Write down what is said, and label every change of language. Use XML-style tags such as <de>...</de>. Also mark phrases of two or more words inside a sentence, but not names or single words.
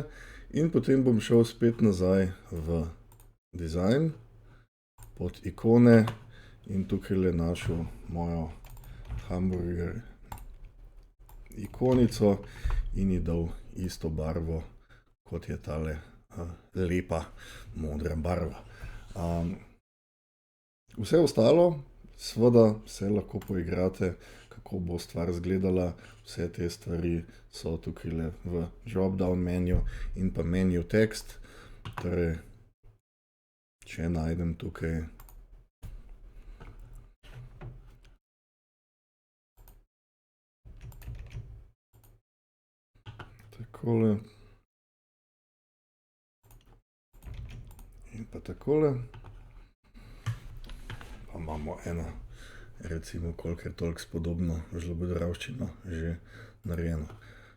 <sl>In potem bom šel spet nazaj v design, pod ikone in tukajle našel mojo hamburger ikonico in ji dal isto barvo, kot je tale lepa modra barva. Vse ostalo, seveda se lahko poigrate, kako bo stvar izgledala. Vse te stvari so tukajle v</sl> <en>drop-down menu</en> <sl>in pa</sl> <en>menu text.</en> <sl>Torej, če najdem tukaj takole in pa takole, pa imamo eno, recimo, kolikor toliko spodobno žlobudrajščino že narejeno.</sl>